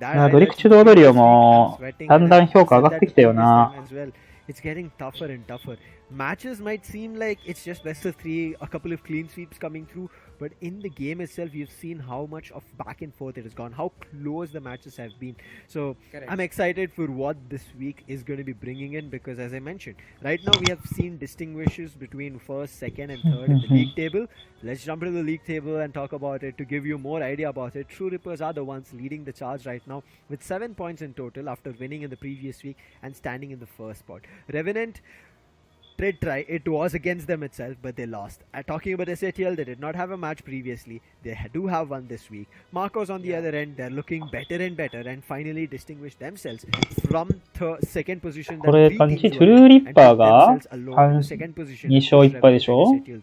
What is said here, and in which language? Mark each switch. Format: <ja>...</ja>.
<ja>ドリクチード踊りはもう、だんだん評価上がってきたよな。</ja> <en>It's getting tougher and tougher. Matches might seem like it's just best of 3, a couple of clean sweeps coming through, but in the game itself, you've seen how much of back and forth it has gone, how close the matches have been. So I'm excited for what this week is going to be bringing in, because as I mentioned, right now we have seen distinguishes between first, second and third in the league table. Let's jump into the league table and talk about it to give you more idea about it. True Rippers are the ones leading the charge right now with 7 points in total after winning in the previous week and standing in the first spot. Revenant did try. It was against them itself, but they lost. Talking about SATL, they did not have a match previously. They do have one this week. Marcos on the other end, they're looking better and better and finally distinguished themselves from second position.</en> <ja>これ感じ、トゥルーリッパーが2勝1敗でしょ？</ja>